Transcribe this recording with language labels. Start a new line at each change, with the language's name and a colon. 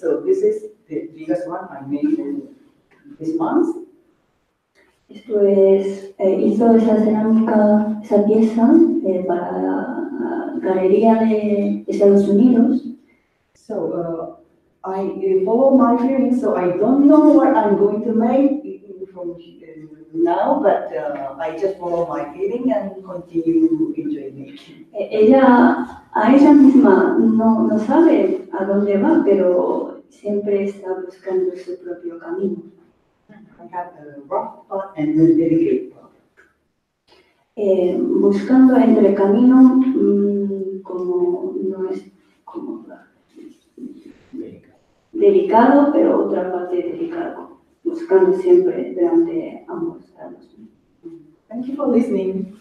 English: So this is the biggest one I made this month.
Spanish: Esto es, hizo esa cerámica, esa pieza para la galería de Estados Unidos.
English: So, I follow my feelings, so I don't know what I'm going to make from now, but I just follow my feeling and continue enjoying it.
Spanish: Ella, a ella misma no sabe a dónde va, pero siempre está buscando su propio camino.
English: I have a rough part and a delicate part.
Spanish: Buscando entre camino, como no es como delicado, pero otra parte delicado, buscando siempre durante ambos lados.
English: Thank you for listening.